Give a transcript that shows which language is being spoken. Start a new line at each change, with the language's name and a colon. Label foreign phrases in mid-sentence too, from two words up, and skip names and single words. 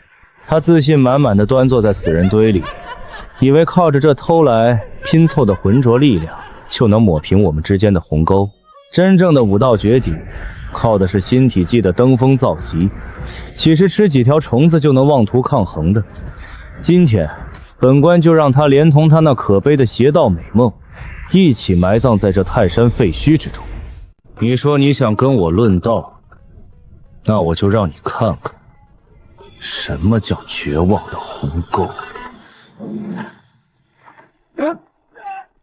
Chinese: 他自信滿滿地端坐在死人堆裡，以為靠着這偷來拼湊的渾濁力量就能抹平我們之間的鴻溝。真正的武道絕頂，靠的是心體技的登峰造極，豈是吃幾條蟲子就能妄圖抗衡的？今天本官就讓他連同他那可悲的邪道美夢一起埋葬在這泰山廢墟之中。你說你想跟我論道，那我就讓你看看什麼叫絕望的鴻溝。